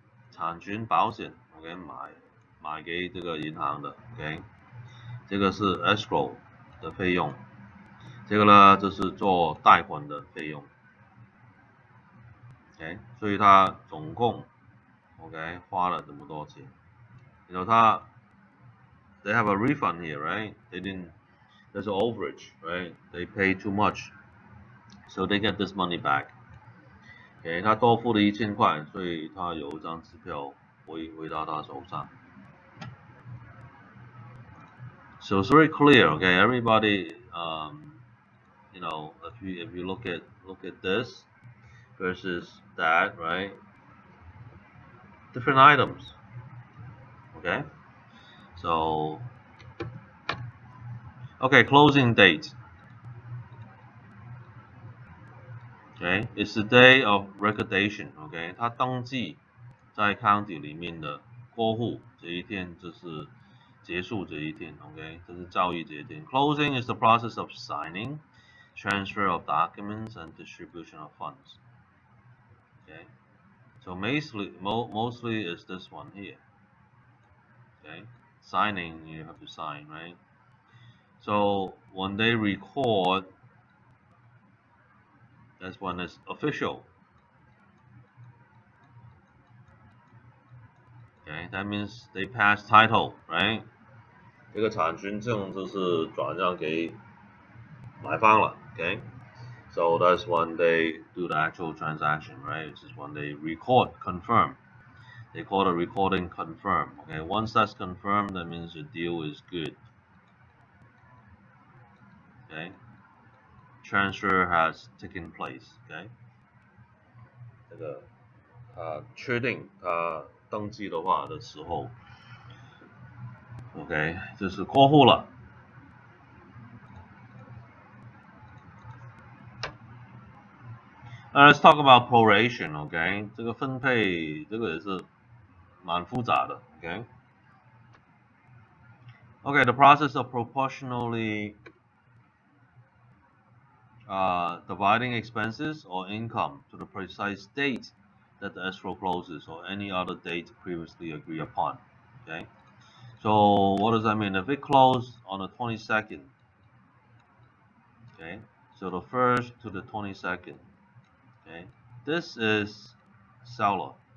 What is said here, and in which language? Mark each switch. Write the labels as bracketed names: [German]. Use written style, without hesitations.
[Chinese] 产权保险 ，OK， 买给这个银行的 ，OK， 这个是 escrow 的费用，这个呢就是做贷款的费用 ，OK， 所以它总共 OK 花了这么多钱，然后 [English] they have a refund here, right? There's an overage, right? They pay too much, so they get this money back. [Chinese] OK， 他多付了1000块，所以他有一张支票回到他手上。 [English] So it's very clear, okay? Everybody, you know, if you look at this versus that, right? Different items, okay? So, okay, closing date. Okay, it's the day of recordation. [Chinese] Okay， 它登记在 county 里面的过户这一天就是结束这一天。 OK， 这是交易这一天。 [English] Closing is the process of signing, transfer of documents, and distribution of funds. Okay, so mostly is this one here. Okay, signing you have to sign, right? So when they record, that's when it's official. Okay, that means they pass title, right? [Chinese] 这个产权证就是转让给 买方了 [English] okay? So that's when they do the actual transaction, right? This is when they record, confirm. They call the recording confirm. Okay, once that's confirmed, that means the deal is good. Okay, transfer has taken place. [Chinese] Okay, 这个确定登记的话的时候 ，OK， 这是过户了。 [English] Let's talk about proration. [Chinese] OK， 这个分配这个也是蛮复杂的。 [English] OK。 Okay, the process of proportionally dividing expenses or income to the precise date that the escrow closes or any other date previously agreed upon. Okay, so what does that mean? If it closed on the 22nd, okay, so the 1st to the 22nd, okay, this is seller.